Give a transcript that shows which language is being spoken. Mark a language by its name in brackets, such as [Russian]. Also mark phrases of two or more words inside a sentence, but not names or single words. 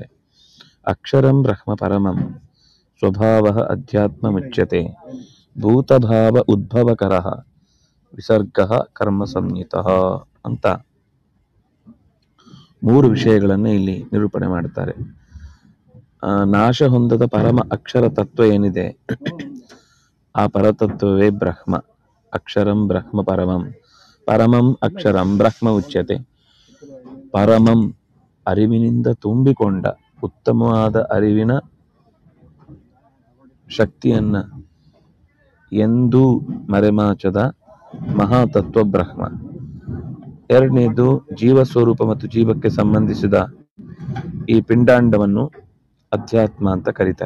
[Sanskrit] ಅಕ್ಷರಂ ಬ್ರಹ್ಮ ಪರಮಂ ಸ್ವಭಾವ ಅಧ್ಯಾತ್ಮ ಮುಚ್ಯತೆ ಭೂತಭಾವ ಉದ್ಭವಕರಃ ವಿಸರ್ಗ ಕರ್ಮ ಸಂಹಿತಃ [Kannada] ಅಂತ 3 ವಿಷಯಗಳನ್ನು ಇಲ್ಲಿ ನಿರೂಪಣೆ ಮಾಡ್ತಾರೆ. ನಾಶ ಹೊಂದದ ಪರಮ ಅಕ್ಷರ ತತ್ವ ಏನಿದೆ, ಆ ಪರತತ್ವವೇ ಬ್ರಹ್ಮ. [Sanskrit] ಅಕ್ಷರಂ ಬ್ರಹ್ಮ ಪರಮಂ, ಪರಮಂ ಅಕ್ಷರಂ ಬ್ರಹ್ಮ ಉಚ್ಯತೆ. [Kannada] ಪರಮಂ ಅರಿವಿನಿಂದ ತುಂಬಿಕೊಂಡ ಉತ್ತಮವಾದ ಅರಿವಿನ ಶಕ್ತಿಯನ್ನ ಎಂದೂ ಮರೆಮಾಚದ ಮಹಾತತ್ವ ಬ್ರಹ್ಮ. ಎರಡನೇದು ಜೀವಸ್ವರೂಪ ಮತ್ತು ಜೀವಕ್ಕೆ ಸಂಬಂಧಿಸಿದ ಈ ಪಿಂಡಾಂಡವನ್ನು ಅಧ್ಯಾತ್ಮ ಅಂತ ಕರೀತಾರೆ.